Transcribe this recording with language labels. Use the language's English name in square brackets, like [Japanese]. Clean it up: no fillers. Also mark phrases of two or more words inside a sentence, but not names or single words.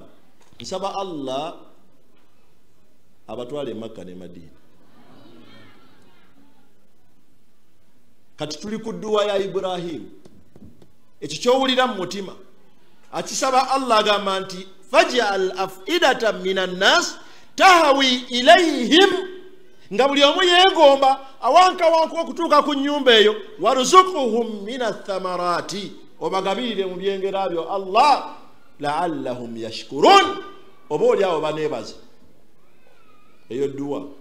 [Ganda] Nsaba Allah abatwale Makka ne Madina. Kati tuli ku dduwa ya Ibrahimu, ekyo kyowulira mu mutima akisaba Allah, agamba nti [Arabic] فاجعل أفئدة من الناس تهوي إليهم, [Ganda] nga buli omu yeegomba awankawanka okutuuka ku nnyumba eyo. [Arabic] وارزقهم من الثمرات, [Ganda] obagabirire mu byengera byo Allah, [Arabic] لعلهم يشكرون, [Ganda] oba oli awo baneebaza. Eyo dduwa.